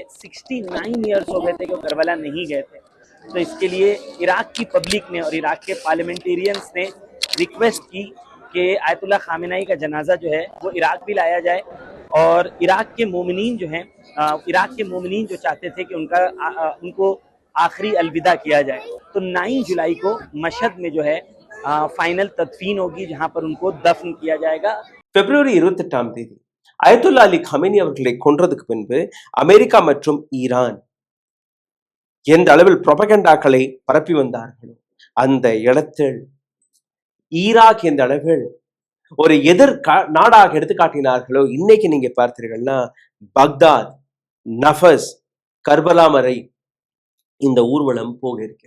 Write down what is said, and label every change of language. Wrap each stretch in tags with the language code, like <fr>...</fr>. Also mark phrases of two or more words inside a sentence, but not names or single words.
<hi>69 ईयर्स हो गए थे कि वो करबला नहीं गए थे। तो इसके लिए इराक की पब्लिक ने और इराक के पार्लियामेंटेरियंस ने रिक्वेस्ट की कि आयतुल्लाह खामेनाई का जनाजा जो है वो इराक भी लाया जाए और इराक के मोमिनीन जो चाहते थे कि उनको आखिरी अलविदा किया जाए। तो 9 जुलाई को मशहद में जो है फाइनल तदफीन होगी, जहां पर उनको दफन किया जाएगा।</hi> <ta>பிப்ரவரி 28ஆம் தேதி அயதுல்லா அலி கமீனி அவர்களை கொன்றதுக்கு பின்பு அமெரிக்கா மற்றும் ஈரான் எந்த அளவில் புரோபகண்டாக்களை பரப்பி வந்தார்களோ அந்த இடத்தில் ஈராக் எந்த அளவில் ஒரு எதிர் நாடாக எடுத்து காட்டினார்களோ இன்னைக்கு நீங்க பார்த்தீர்கள்னா பக்தாத், நஃபஸ், கர்பலா வரை இந்த ஊர்வலம் போக இருக்கிறது.</ta>